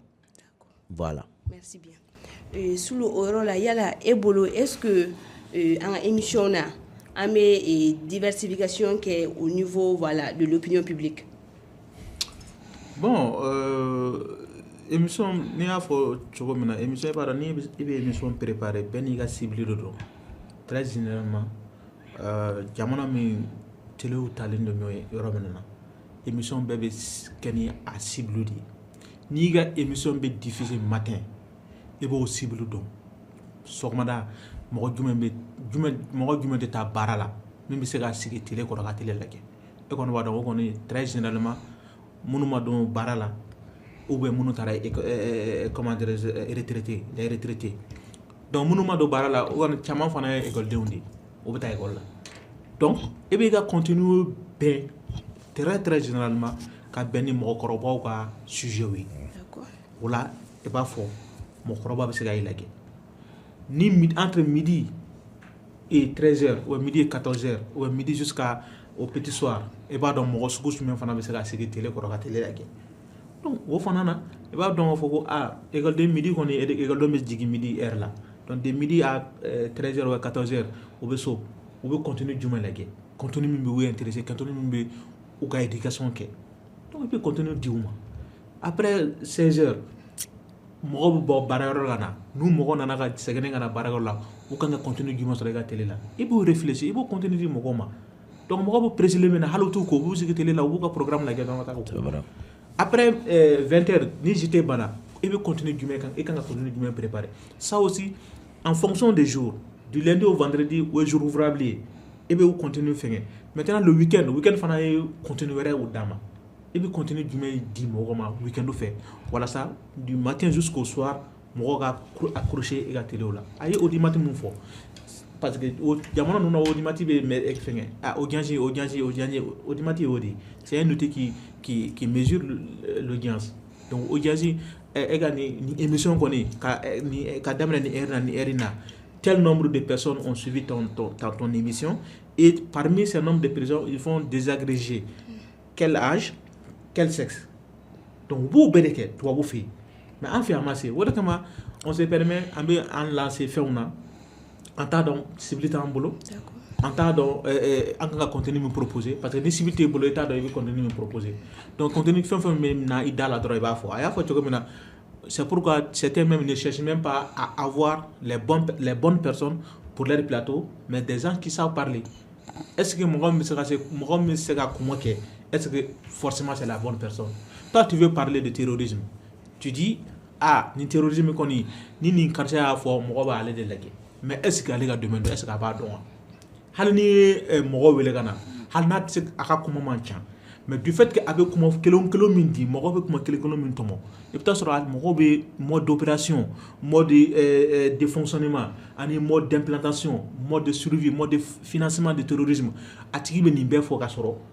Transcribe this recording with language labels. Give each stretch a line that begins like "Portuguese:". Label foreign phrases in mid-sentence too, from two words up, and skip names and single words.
French: Voilà. Merci bien. Sous le rôle là,
Bambara: yala ebolo,
French: est-ce que en émission là, on met diversification qui est au niveau voilà de l'opinion publique?
Bambara: Bon, émission ni y'a fɔ cogo min na émission b'a dɔn ni i bɛ émission préparer bɛɛ n'i ka cible de don
French: très généralement
Bambara: jamana min téléw talen don ɲɔgɔn ye yɔrɔ min na émission bɛɛ bɛ kɛ ni a cible de ye n'i ka émission bɛ diffuser matin i b'o cible dɔn sɔgɔmada mɔgɔ jumɛn de taa baara la min bɛ se ka sigi télé kɔrɔ ka télé lajɛ e kɔni b'a dɔn o kɔni
French: très généralement
Bambara: minnu ma dɔn baara la ou bien minnu taara
French: comment dirais-je retraité les retraités
Bambara: donc minnu ma dɔn baara la o kɔni caman fana ye écoledenw de ye o bɛ taa école la donc e b'i ka contenu bɛn
French: très généralement
Bambara: ka bɛn ni mɔgɔkɔrɔbaw ka sujet ye o la i b'a fɔ mɔgɔkɔrɔba bɛ se ka i lajɛ ni
French: entre midi et 13h ou midi et 14h ou midi jusqu'à au petit soir
Bambara: i b'a dɔn mɔgɔ sugu jumɛn fana bɛ se ka sigi télé kɔrɔ ka télé lajɛ donc o fana na i b'a dɔn k'a fɔ ko école midi kɔni école bɛ jigin midi heure la donc
French: de midi à 13h ou 14h
Bambara: u bɛ so u bɛ contenu jumɛn lajɛ contenu min bɛ u intéressé contenu min bɛ u ka éducation kɛ donc i bɛ contenu di u ma
French: après 16h
Bambara: mɔgɔ bɛ bɔ baarayɔrɔ la na n'u mɔgɔ nana ka sɛgɛnnen ka na baarayɔrɔ la u kan ka contenu jumɛn sɔrɔ i ka télé la i b'o réfléchir i b'o contenu di mɔgɔw ma donc mɔgɔ bɛ préciser min na hali u t'u ko u b'u sigi télé la u b'u ka programme lajɛ dɔrɔn ka taa ko
French: après 20h
Bambara: ni JT banna i bɛ contenu jumɛn kan i kan ka contenu jumɛn préparer
French: ça aussi en fonction des jours du lundi au vendredi
Bambara: o ye
French: jour ouvrable
Bambara: ye i bɛ contenu fɛngɛ
French: maintenant le week-end
Bambara: fana ye contenu wɛrɛ o d'a ma i bɛ contenu jumɛn di mɔgɔ ma week-end fɛ walasa
French: du matin jusqu'au soir
Bambara: mɔgɔ ka accrocher i ka télé la a ye audimat min fɔ
French: parce que
Bambara: jamana ninnu na audimat bɛ fɛngɛ audience audimat ye o de
French: c'est un outil qui mesure l'audience donc audience
Bambara: e ka ni émission kɔni ka daminɛ ni heure na ni heure na
French: tel nombre de personnes ont suivi ton émission et parmi ces nombres de personnes ils font désagréger quel âge quel sexe donc
Bambara: b'o bɛɛ de kɛ tubabu fɛ yen mais an fɛ yan ma se o de kama
French: on se permet
Bambara: an bɛ an lancer fɛnw na an t'a dɔn cible t'an bolo an t'a dɔn an kan ka contenu min proposer
French: parce que
Bambara: ni cible t'e bolo i t'a dɔn i bɛ contenu min proposer donc contenu fɛn fɛn bɛ na i da la dɔrɔn i b'a fɔ a y'a fɔ cogo min na
French: c'est pourquoi certains même ne cherchent même pas à avoir les bonnes personnes pour leur plateau mais des gens qui savent parler est-ce que
Bambara: mɔgɔ min bɛ se ka kuma kɛ
French: est-ce que forcément c'est la bonne personne toi tu veux parler de terrorisme tu dis
Bambara: ni terrorisme kɔni ni nin karisa y'a fɔ mɔgɔ b'ale de lajɛ
French: mais est-ce que
Bambara: ale ka domaine don
French: est-ce que
Bambara: a b'a dɔn wa hali ni ye mɔgɔ wele ka na hali n'a tɛ se a ka kuma man ca
French: mais du fait que
Bambara: a bɛ kuma kelen min di mɔgɔ bɛ kuma kelen min tɔmɔ i bɛ taa sɔrɔ mɔgɔ bɛ
French: mode d'opération mode de fonctionnement
Bambara: ani
French: mode d'implantation mode de survie mode de financement de terrorisme
Bambara: a tigi bɛ nin bɛɛ fɔ ka sɔrɔ